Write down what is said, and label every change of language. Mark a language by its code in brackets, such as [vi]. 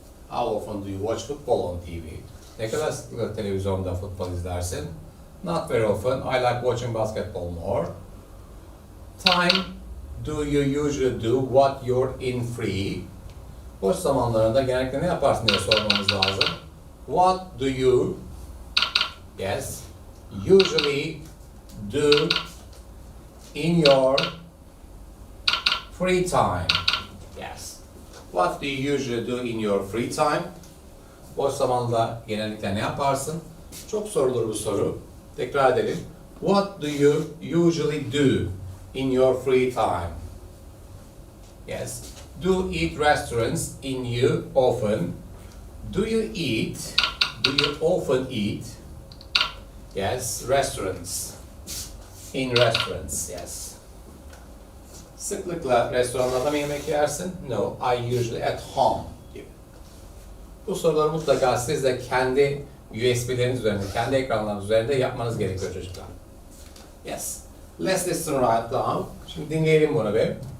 [en] How often do you watch football on TV? [tr] Ne kadar sıklıkla televizyonda futbol izlersin? [en] Not very often. I like watching basketball more. Time do you usually do what you're in free? [tr] Boş zamanlarında genellikle ne yaparsın diye sormamız lazım. [en] What do you, yes, usually do in your free time? Yes. What do you usually do in your free time? [tr] Boş zamanda genellikle ne yaparsın? Çok sorulur bu soru. Tekrar edelim. [en] What do you usually do in your free time? Yes. Do eat restaurants in you often? Do you eat? Do you often eat? Yes, restaurants. In restaurants, yes. [tr] Sıklıkla restoranlarda mı yemek yersin? [en] No, I usually at home [tr] gibi. Bu soruları mutlaka siz de kendi USB'leriniz üzerinde, kendi ekranlarınız üzerinde yapmanız gerekiyor çocuklar. [en] Yes. Let's listen right down. [tr] Şimdi dinleyelim bunu bir.